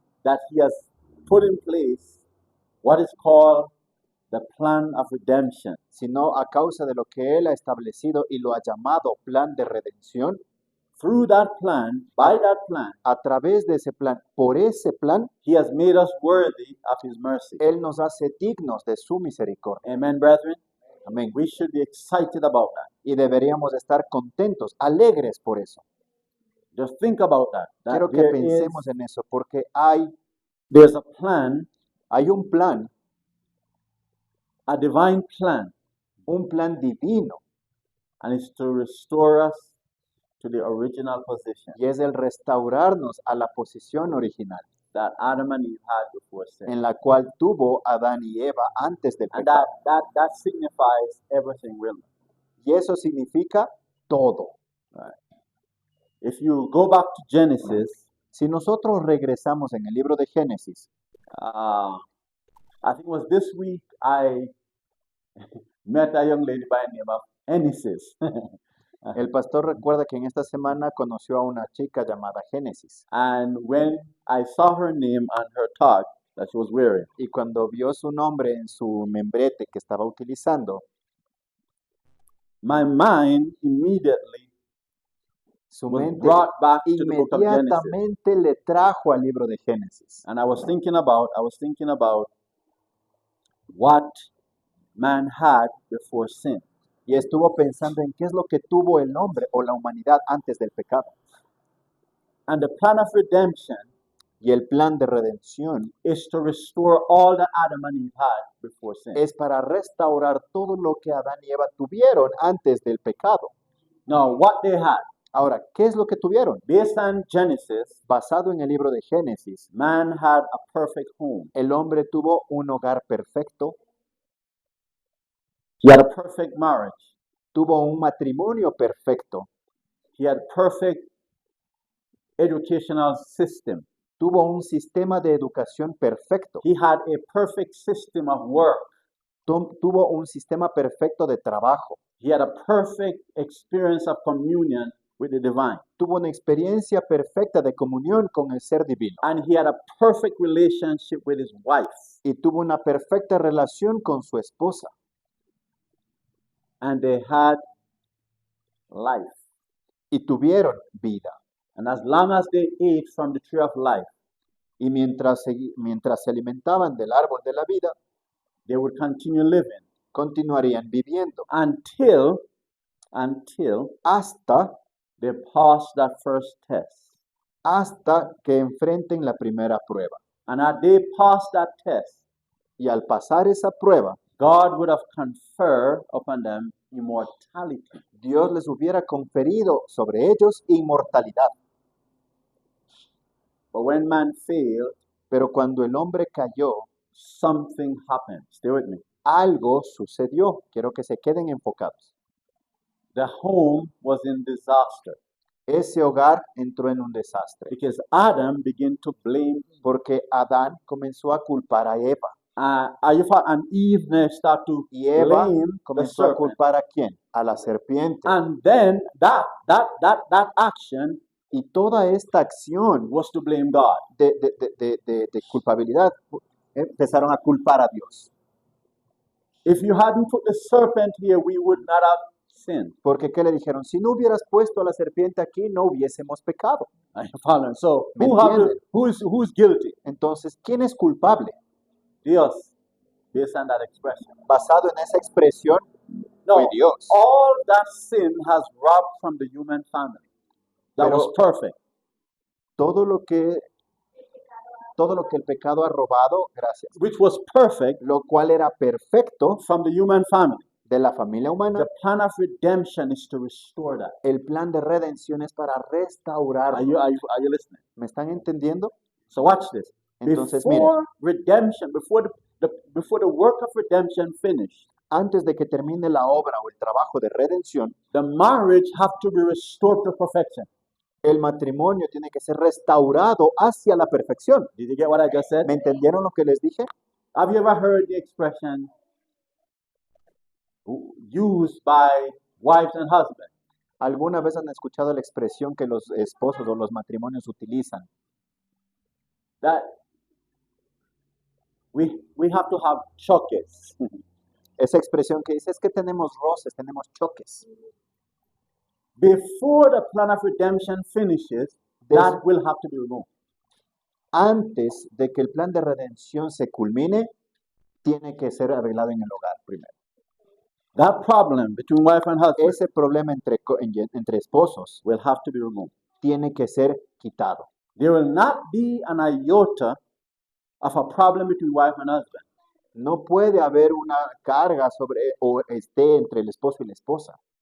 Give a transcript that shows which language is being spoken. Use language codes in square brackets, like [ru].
[en] that He has put in place what is called the plan of redemption, [es] sino a causa de lo que Él ha establecido y lo ha llamado plan de redención, [en] through that plan, by that plan, [es] a través de ese plan, por ese plan, [en] He has made us worthy of His mercy. [es] Él nos hace dignos de su misericordia. [en] Amen, brethren. [es] Amén. [en] We should be excited about that. [es] Y deberíamos estar contentos, alegres por eso. [en] Just think about that. That [es] Quiero que [en] there [es] pensemos [en] is- [es] en eso, porque [en] there's a plan, [es] hay un plan [en] divine plan, [es] divino, [en] and it's to restore us to the original position [es] y es el restaurarnos a la posición original, [en] that Adam and Eve had before sin. [es] en la cual tuvo Adán y Eva antes del [en] And [es] pecado. [en] that signifies everything, really. [es] Y eso significa todo. [en] If you go back to Genesis, [es] Si nosotros regresamos en el libro de Génesis, [en] I think it was this week I met a young lady by the name of Enesis. [es] el pastor recuerda que en esta semana conoció a una chica llamada Génesis. [en] And when I saw her name on her tag that she was wearing, [es] Y cuando vio su nombre en su membrete que estaba utilizando, [en] my mind immediately [es] su [en] was [es] mente [en] brought back to the book of Genesis. [es] inmediatamente le trajo al libro de Génesis. [en] And I was thinking about what man had before sin. [es] Y estuvo pensando en qué es lo que tuvo el hombre o la humanidad antes del pecado. [en] And the plan of redemption [es] Y el plan de redención [en] is to restore all that Adam and Eve had before sin. [es] es para restaurar todo lo que Adán y Eva tuvieron antes del pecado. [en] Now, what they had, [es] Ahora, ¿qué es lo que tuvieron? [en] based on Genesis, [es] Basado en el libro de Génesis, [en] man had a perfect home. [es] el hombre tuvo un hogar perfecto, [en] He had a perfect marriage. [es] tuvo un matrimonio perfecto, [en] He had perfect educational system. [es] tuvo un sistema de educación perfecto, [en] He had a perfect system of work. [es] tuvo un sistema perfecto de trabajo, [en] He had a perfect experience of communion with the divine. [es] tuvo una experiencia perfecta de comunión con el ser divino [en] And he had a perfect relationship with his wife. [es] y tuvo una perfecta relación con su esposa [en] And they had life. [es] y tuvieron vida. [en] And as long as they ate from the tree of life, [es] Y mientras se alimentaban del árbol de la vida, [en] they would continue living [es] continuarían viviendo [en] until [es] hasta [en] they passed that first test. [es] que enfrenten la primera prueba. [en] And as they passed that test, [es] Y al pasar esa prueba, [en] God would have conferred upon them immortality. [es] Dios les hubiera conferido sobre ellos inmortalidad. [en] But when man failed, [es] Pero cuando el hombre cayó, [en] something happened. Stay with me. [es] algo sucedió. Quiero que se queden enfocados. [en] The home was in disaster [es] Ese hogar entró en un desastre [en] because Adam began to blame [es] porque Adán comenzó a culpar a Eva [en] and Eve now start to [es] y Eva [en] blame the [es] comenzó a [en] serpent. [es] culpar ¿a quién? A la serpiente. [en] And then that action [es] Y toda esta acción [en] was to blame God. [es] de culpabilidad empezaron a culpar a Dios. [en] If you hadn't put the serpent here, we would not have sinned. [es] Porque ¿qué le dijeron? Si no hubieras puesto a la serpiente aquí, no hubiésemos pecado. [en] Are you following? So [es] ¿Me [en] who's [es] entienden? [en] guilty? [es] Entonces, ¿quién es culpable? [en] Dios, based on that expression. [es] Basado en esa expresión, [en] No, [es] fue Dios. [en] all that sin has robbed from the human family. That [es] Pero- [en] was perfect. [es] Todo lo que el pecado ha robado, gracias, [en] Which was perfect [es] lo cual era perfecto [en] from the human family. [es] de la familia humana, [en] The plan of redemption is to restore that. [es] el plan de redención es para restaurarlo. [en] Are you listening? [es] ¿Me están entendiendo? [en] So watch this. [es] Entonces, miren, [en] Before redemption, before the work of redemption finished, [es] antes de que termine la obra o el trabajo de redención, [en] the marriage have to be restored to perfection. [es] el matrimonio tiene que ser restaurado hacia la perfección. [en] Did you get what I just said? [es] ¿Me entendieron lo que les dije? [en] Have you ever heard the expression used by wives and husbands? [es] ¿Alguna vez han escuchado la expresión que los esposos o los matrimonios utilizan? [en] That we have to have choques. [es] Esa expresión que dice es que tenemos roces, tenemos choques. [en] Before the plan of redemption finishes, that will have to be removed. [es] Antes de que el plan de redención se culmine, tiene que ser arreglado en el hogar primero. [en] That problem between wife and husband [es] Ese problema entre esposos [en] will have to be removed. [es] tiene que ser quitado. [en] There will not be an iota of a problem between wife and husband. [es] No puede haber una carga sobre o esté entre el esposo y la esposa.